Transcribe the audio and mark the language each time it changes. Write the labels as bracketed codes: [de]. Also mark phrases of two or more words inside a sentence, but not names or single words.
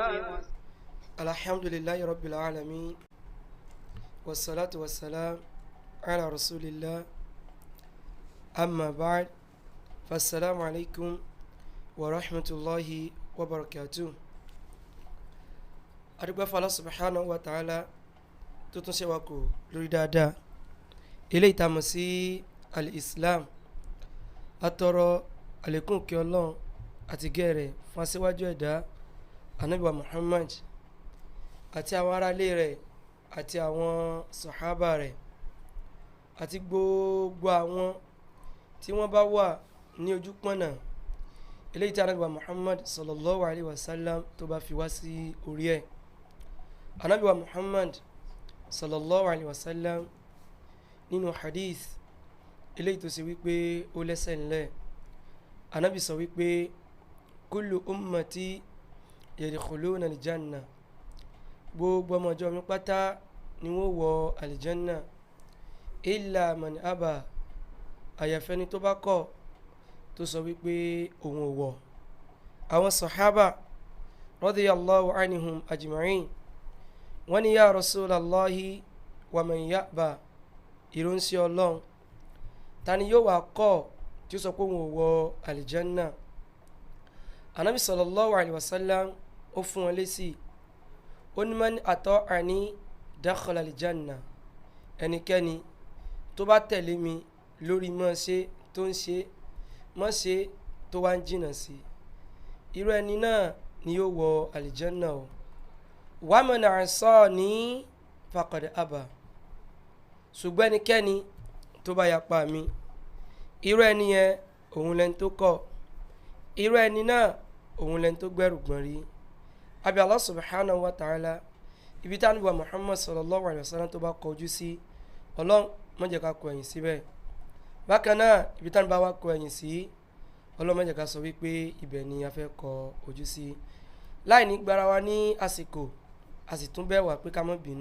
[ar] الحمد لله رب العالمين والصلاة والسلام على رسول الله أما بعد فالسلام عليكم ورحمة الله وبركاته. [yo] adúpẹ́ fún [ar] الله سبحانه وتعالى [yo] tó tún ṣe wá kù lórí dáadáa eléyìí tá mọ̀ sí al-Islam atọrọ àlékún kí Ọlọ́run àti gẹ̀rẹ̀ fún aṣíwájú ẹ̀dá Ànábì wa Muhammad àti àwọn aráalé rẹ̀ àti àwọn sàhábà rẹ̀ àti gbogbo àwọn tí wọ́n bá wà ní ojú pọ̀nà eléyìí tí Ànábì wa Muhammad [ar] صلى الله عليه وسلم [yo] tó bá fi wá sí orí ẹ̀. Ànábì wa Muhammad [ar] صلى الله عليه وسلم [yo] nínú hadith eléyìí tó ṣe wípé ó lẹ́sẹ̀ ńlẹ̀ Ànábì sọ wípé [ar] كل أمتي يدخلون الجنة [yo] gbogbo ọmọ ọjọ́ mi pátá ni wọ́n wọ aljanna [ar] إلا من أبى [yo] àyàfẹ́ni tó bá kọ̀ tó sọ wípé òun ò wọ̀. àwọn sàhábà [ar] رضي الله عنهم أجمعين [yo] wọ́n ní [ar] يا رسول الله ومن يأبى [yo] ìránṣẹ́ Ọlọ́run ta ni yóò wá kọ̀ tí ó sọ pé òun ò wọ aljanna. Ànábì [ar] صلى الله عليه وسلم [yo] ó fún wọn lésì ó ní [ar] من أطاعني دخل الجنة [yo] ẹnikẹ́ni tó bá tẹ̀lé mi lórí mọ́ ṣe tó ń ṣe mọ́ ṣe tó wá ń jìnà sí irú ẹni náà ni yóò wọ aljanna o. [ar] ومن عصاني فقد أبى [yo] ṣùgbọ́n ẹnikẹ́ni tó bá yapa mi irú ẹni yẹn òun lẹni tó kọ̀ irú ẹni náà òun lẹni tó gbẹ́rù gbọ́n rí. Abi [ar] الله سبحانه وتعالى [yo] ibi tí Ànábì wa Muhammad [ar] صلى الله عليه وسلم [yo] tó bá kọjú sí Ọlọ́run má jẹ́ ká kọ ẹ̀yìn síbẹ̀. bákan náà ibi tí Ànábì bá wá kọ ẹ̀yìn sí Ọlọ́run má jẹ́ ká sọ wípé ibẹ̀ ni a fẹ́ kọ ojú sí. láì ní gbára wa ní àsìkò a sì tún bẹ̀ wá pé ká má bínú.